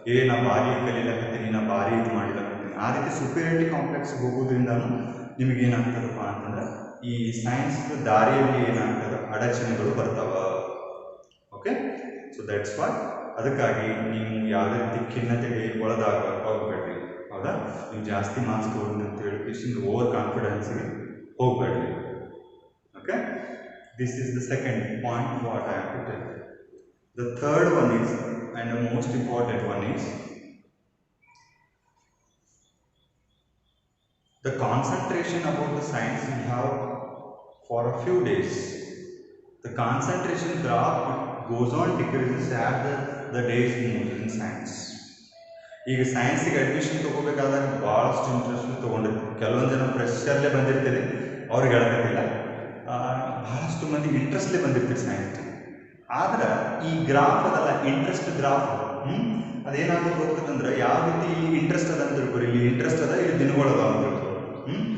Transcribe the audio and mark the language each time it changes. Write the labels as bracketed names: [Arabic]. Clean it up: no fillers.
[Kannada] ನಾ ಭಾರಿ ಕಲೀಲಕತ್ತೀನಿ, ನಾ ಭಾರಿ ಇದು ಮಾಡಿಲಕತ್ತೀನಿ. ಆ ರೀತಿ ಸುಪೀರಿಯರಿಟಿ ಕಾಂಪ್ಲೆಕ್ಸ್ಗೆ ಹೋಗೋದ್ರಿಂದನೂ ನಿಮಗೇನಾಗ್ತದಪ್ಪ ಅಂತಂದ್ರೆ ಈ ಸೈನ್ಸ್ ದಾರಿಯಲ್ಲಿ ಏನಾಗ್ತದೆ, ಅಡಚಣೆಗಳು ಬರ್ತಾವ. [English] Okay, so that's what. [Kannada] ಅದಕ್ಕಾಗಿ ನೀವು ಯಾವುದೇ ರೀತಿ ಖಿನ್ನತೆಗೆ ಒಳದಾಗ ಹೋಗಬೇಡ್ರಿ. ಹೌದಾ, ನೀವು ಜಾಸ್ತಿ ಮಾರ್ಕ್ಸ್ ತೊಗೊಂಡು ಅಂತ ಹೇಳಿ ಓವರ್ ಕಾನ್ಫಿಡೆನ್ಸ್ಗೆ ಹೋಗಬೇಡ್ರಿ. [English] Okay, this is the second point what I have to tell. The third one is, and the most important one is, the concentration about the science you have for a few days. The concentration graph goes on decreases as the days move in science. [Kannada] ಈಗ ಸೈನ್ಸಿಗೆ admission ತೊಗೋಬೇಕಾದಾಗ ಭಾಳಷ್ಟು interest ತೊಗೊಂಡಿರ್ತೀವಿ. ಕೆಲವೊಂದು ಜನ ಫ್ರೆಶರ್ಲೇ ಬಂದಿರ್ತೀರಿ, ಅವ್ರಿಗೆ ಹೇಳೋಕ್ಕಾಗಿಲ್ಲ. ಭಾಳಷ್ಟು ಮಂದಿ ಇಂಟ್ರೆಸ್ಟ್ಲೇ ಬಂದಿರ್ತೀರಿ science. ಆದ್ರೆ ಈ graph ಅದಲ್ಲ, ಇಂಟ್ರೆಸ್ಟ್ ಗ್ರಾಫ್. ಅದೇನಾಗೋದು ಹೋಗ್ತದಂದ್ರೆ, ಯಾವ ರೀತಿ ಇಂಟ್ರೆಸ್ಟ್ ಅದ ಅಂತ ತಿಳ್ಕೊರಿ, ಇಲ್ಲಿ ಇಂಟ್ರೆಸ್ಟ್ ಅದ, ಇಲ್ಲಿ ದಿನಗಳದ ಅಂತ ತಿಳ್ಕೊರಿ.